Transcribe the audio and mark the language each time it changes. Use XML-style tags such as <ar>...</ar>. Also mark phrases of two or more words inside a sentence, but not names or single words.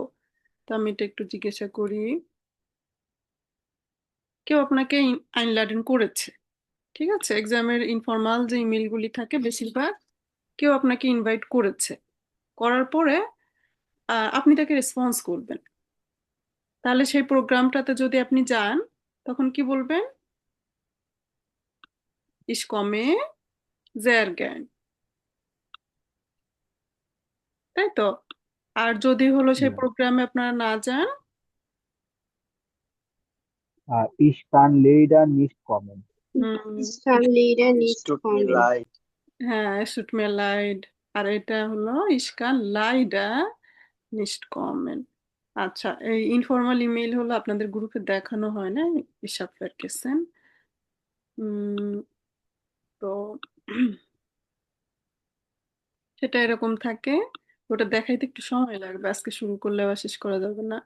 <bn>তো আমি এটা একটু জিজ্ঞাসা করি, কেউ আপনাকে আইনলাডেন করেছে, ঠিক আছে, এক্সামের ইনফর্মাল যে ইমেলগুলি থাকে বেশিরভাগ কেউ আপনাকে ইনভাইট করেছে, করার পরে আপনি তাকে রেসপন্স করবেন। তাহলে সেই প্রোগ্রামটাতে যদি আপনি যান তখন কি বলবেন?</bn> <de>Ich komme sehr gern,</de> <bn>তাই তো? আর যদি হলো সেই</bn> <en>Yeah.</en> <bn>প্রোগ্রামে আপনারা না যান,</bn> <de>Ich kann leider nicht kommen. Ich kann leider Es nicht tut mir kommen. leid.</de> <bn>হ্যাঁ,</bn> <de>es tut mir leid।</de> <bn>আর এটা হলো</bn> <de>ich kann leider nicht kommen।</de> <bn>আচ্ছা, এই ইনফর্মাল ইমেল হলো আপনাদের গ্রুপে দেখানো হয় না, হিসাব vergessen। তো সেটা এরকম থাকে, ওটা দেখাইতে একটু সময় লাগবে, আজকে শুরু করলে আবার শেষ করা যাবে না।</bn>